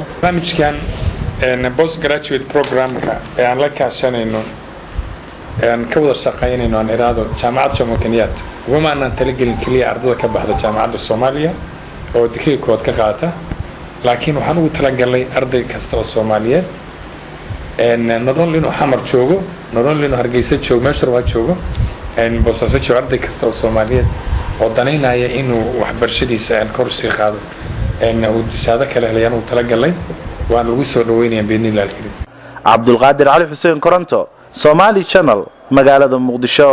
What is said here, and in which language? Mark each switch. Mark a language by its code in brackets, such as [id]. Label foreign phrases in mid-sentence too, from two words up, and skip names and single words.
[so] barnaamijkan postgraduate programka ee aan la kaashanayno ka wada shaqeynayno aan iraado jaamacadda Jomo Kenyatta wama aan talagelin kaliya ardayda ka baxda jaamacadda Soomaaliya oo degree kood ka qaata laakiin waxaan ugu talagalay arday kasta oo Soomaaliyeed [en] not only [so] inuu xamar joogo [en] not only [so] inuu Hargeysa joogo meesha waa joogo boosaaso joogo arday kasta oo Soomaaliyeed oo danaynaya inuu waxbarashadiisa kor sii qaado uu shahaado kale helayaan uu talagalay waan lagu soo dhaweynayaa [ar] بإذن الله كريم. [so] Cabdulqaadir Cali Xuseen Koronto, Somali Channel, magaalada Muqdisho.